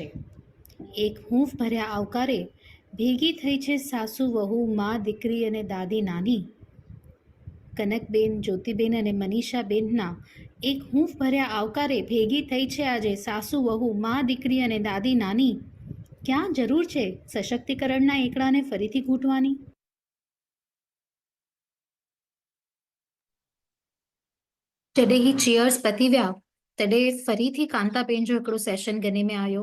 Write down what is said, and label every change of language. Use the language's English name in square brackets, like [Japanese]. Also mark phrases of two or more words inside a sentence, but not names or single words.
[Gujarati] એક હૂંફ ભર્યા આવકારે ભેગી થઈ છે સાસુ, વહુ, મા, દીકરી અને દાદી, નાની. કનકબેન, જ્યોતિબેન અને મનીષાબેનના એક હૂંફ ભર્યા આવકારે ભેગી થઈ છે આજે સાસુ, વહુ, મા, દીકરી અને દાદી, નાની. ક્યાં જરૂર છે સશક્તિકરણના એકડાને ફરીથી ઘૂંટવાની? [Sindhi] जॾहिं ही चीयर्स पती विया तॾहिं फरीથી कांताबेन जो हिकिड़ो सेशन गने में आयो.